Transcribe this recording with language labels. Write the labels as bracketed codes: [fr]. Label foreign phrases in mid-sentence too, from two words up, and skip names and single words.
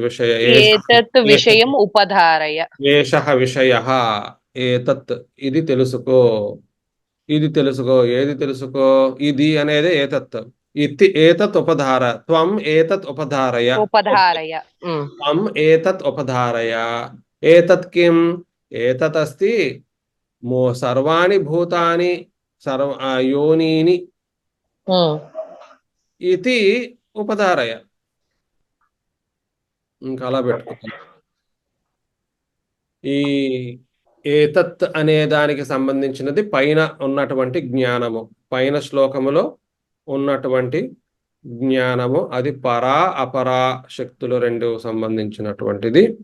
[sa] విషయం ఉపధారయ. ఏషః విషయః ఏతత్, [te] ఇది తెలుసుకో. ఏది తెలుసుకో? ఇది అనేది ఏతత్. [sa] ఏతత్ ఉపధార, త్వం ఏతత్ ఉపధారయ. త్వం ఏతత్ ఉపధారయ. ఏతత్ కిం? ఏతత్ అస్తి సర్వాణి భూతాని యోనీని ఇది ఉపధారయ. [te] ఇంకా అలా పెట్టుకుంటాం. ఈ ఏతత్ అనే దానికి సంబంధించినది పైన ఉన్నటువంటి జ్ఞానము, పైన శ్లోకములో ఉన్నటువంటి జ్ఞానము, అది పరా అపరా శక్తులు రెండు సంబంధించినటువంటిది.